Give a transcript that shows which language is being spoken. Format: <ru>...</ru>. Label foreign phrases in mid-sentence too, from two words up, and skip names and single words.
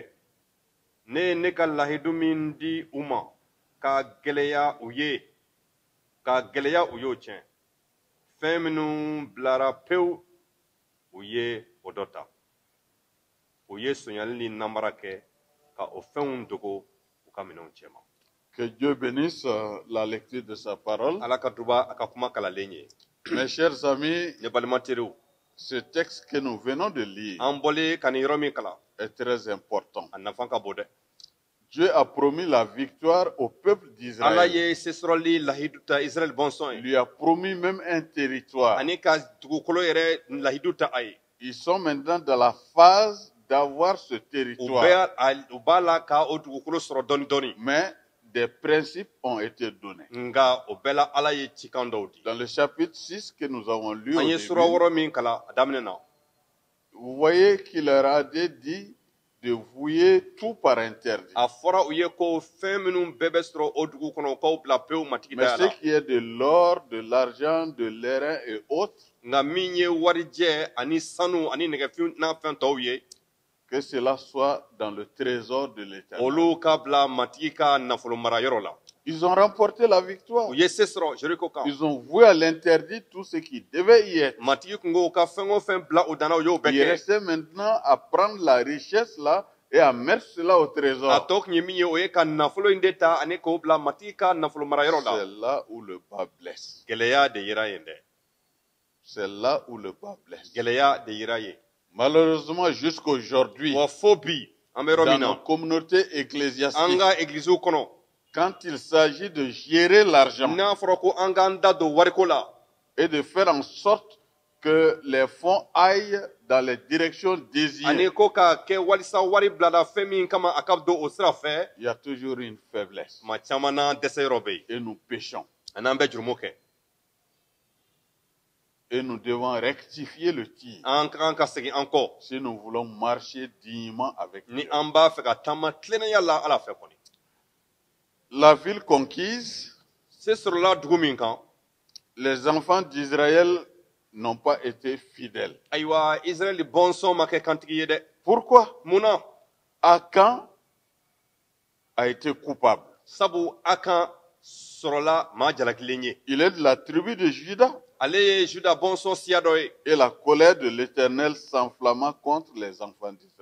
<bm>Ne ye ne ka lahidu min di u ma ka gɛlɛya u y'o tiɲɛ. Fɛn minnu bilara pewu u ye o dɔ ta. U ye sonyali ni namara kɛ ka o fɛnw dogo u ka minɛnw cɛma.</bm> <fr>Que Dieu bénisse la lecture de sa parole.</fr> <bm>Ala ka duba a ka kuma kalalen ye.</bm> <fr>Mes chers amis,</fr> <bm>Ne balimateriw,</bm> <fr>ce texte que nous venons de lire</fr> <bm>an bɔlen ka nin yɔrɔ min kalan,</bm> <fr>est très important.</fr> <bm>a nafa ka bon dɛ.</bm> <fr>Dieu a promis la victoire au peuple</fr> <bm>Ala</bm> <fr>d'Israël.</fr> <bm>ye se sɔrɔli lahidu ta Israɛl bɔnsɔn</bm> <fr>Il</fr> <bm>ye.</bm> <fr>lui a promis même un territoire.</fr> <bm>Ani ka dugukolo yɛrɛ lahidu ta a ye.</bm> <fr>Ils sont maintenant dans la phase d'avoir ce</fr> <bm>U</bm> <fr>territoire.</fr> <bm>b'a la ka o dugukolo sɔrɔ dɔɔni dɔɔni.</bm> <fr>Mais des principes ont été donnés.</fr> <bm>nga o bɛɛ la ala ye cikan dɔw di</bm> <fr>Dans le chapitre 6 que nous avons lu au</fr> <bm>an ye</bm> <fr>début,</fr> <bm>sura wɔɔrɔ min kala a daminɛ na</bm> <fr>vous voyez qu'il leur a dit de vouer tout par interdit.</fr> <bm>a fɔra u ye ko fɛn minnu bɛɛ bɛ sɔrɔ o dugu kɔnɔ u k'aw bila pewu matigi</bm> <fr>Mais</fr> <bm>daya</bm> <fr>ce</fr> <bm>la</bm> <fr>qui est de l'or, de l'argent, de l'airain et autres,</fr> <bm>nga min ye warijɛ ani sanu ani nɛgɛfin n'a fɛn tɔw ye</bm> <fr>que cela soit dans le trésor de l'Éternel.</fr> <bm>olu ka bila matigi ka nafolo marayɔrɔ la</bm> <fr>Ils ont remporté la victoire.</fr> <bm>u ye se sɔrɔ jeriko kan</bm> <fr>Ils ont voué à l'interdit tout ce qui devait y être.</fr> <bm>matigi kun ko ka fɛn o fɛn bila u danna u y'o bɛɛ</bm> <fr>Il</fr> <bm>kɛ</bm> <fr>restait maintenant à prendre la richesse là et à mettre cela au</fr> <bm>a</bm> <fr>trésor.</fr> <bm>tɔ kun ye min ye o ye ka nafolo in de ta ani k'o bila matigi ka nafolo marayɔrɔ la</bm> <fr>C'est là où le bas blesse.</fr> <bm>gɛlɛya de yera yen dɛ</bm> <fr>C'est là où le bas blesse.</fr> <bm>gɛlɛya de yera yen</bm> <fr>Malheureusement, jusqu'aujourd'hui,</fr> <bm>wa fo bi an bɛ yɔrɔ</bm> <fr>dans</fr> <bm>min</bm> <fr>nos</fr> <bm>na</bm> <fr>communautés</fr> <bm>an</bm> <fr>ecclésiastiques,</fr> <bm>ka egiliziw kɔnɔ</bm> <fr>quand il s'agit de gérer l'argent</fr> <bm>n'a fɔra ko an k'an da don wariko la</bm> <fr>et de faire en sorte que les fonds aillent dans les directions</fr> <bm>ani</bm> <fr>désirées,</fr> <bm>ko ka kɛ walisa wari bilala fɛn min kama a ka don o sira fɛ</bm> <fr>il y a toujours une faiblesse.</fr> <bm>ma caman na dɛsɛ yɔrɔ bɛ yen</bm> <fr>Et nous péchons.</fr> <bm>ani an bɛ jurumu kɛ</bm> <fr>Et nous devons rectifier le tir</fr> <bm>an ka kan ka segin an kɔ</bm> <fr>si nous voulons marcher dignement avec</fr> <bm>ni</bm> <fr>Dieu.</fr> <bm>an b'a fɛ ka taama tilennenya la ala fɛ kɔni</bm> <fr>La ville conquise,</fr> <bm>se sɔrɔla dugu min kan</bm> <fr>les enfants d'Israël n'ont pas été fidèles.</fr> <bm>ayiwa israɛli bɔnsɔn ma kɛ kantigi ye dɛ</bm> <fr>Pourquoi?</fr> <bm>mun na</bm> <fr>Akan a été coupable.</fr> <bm>sabu a kan sɔrɔla maa jalakilen ye</bm> <fr>Il est de la tribu de Juda.</fr> <bm>ale ye juda bɔnsɔn siya dɔ ye</bm> <fr>Et la colère de l'Éternel s'enflamma contre les enfants d'Israël.</fr>